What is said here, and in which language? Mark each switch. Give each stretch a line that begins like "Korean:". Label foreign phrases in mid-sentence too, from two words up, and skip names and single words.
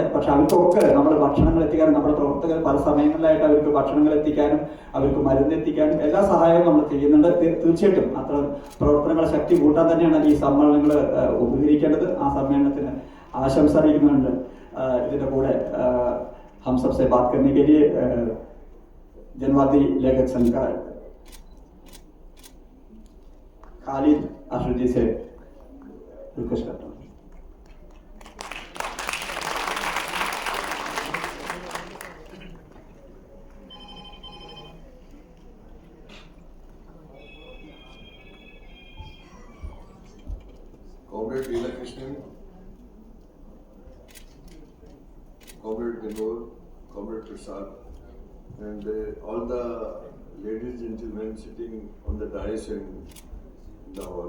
Malayalam: പക്ഷെ അവർക്കൊക്കെ നമ്മൾ ഭക്ഷണങ്ങൾ എത്തിക്കാനും നമ്മുടെ പ്രവർത്തകർ പല സമയങ്ങളിലായിട്ട് അവർക്ക് ഭക്ഷണങ്ങൾ എത്തിക്കാനും അവർക്ക് മരുന്ന് എത്തിക്കാനും എല്ലാ സഹായവും നമ്മൾ ചെയ്യുന്നുണ്ട്. തീർച്ചയായിട്ടും അത്ര പ്രവർത്തനങ്ങളെ ശക്തി കൂട്ടാൻ തന്നെയാണ് ഈ സമ്മേളനങ്ങൾ ഉപകരിക്കേണ്ടത്. ആ സമ്മേളനത്തിന് ആശംസ അറിയിക്കുന്നുണ്ട്. ഇതിന്റെ കൂടെ
Hindi: हम सबसे बात करने के लिए जनवादी लेखक संघ का खालिद अशरफ जी से रिक्वेस्ट करता हूँ.
English: Comrade Leela Krishnan, Comrade Ganor, Comrade Prasad, and all the ladies and gentlemen sitting on the dais and in the hall.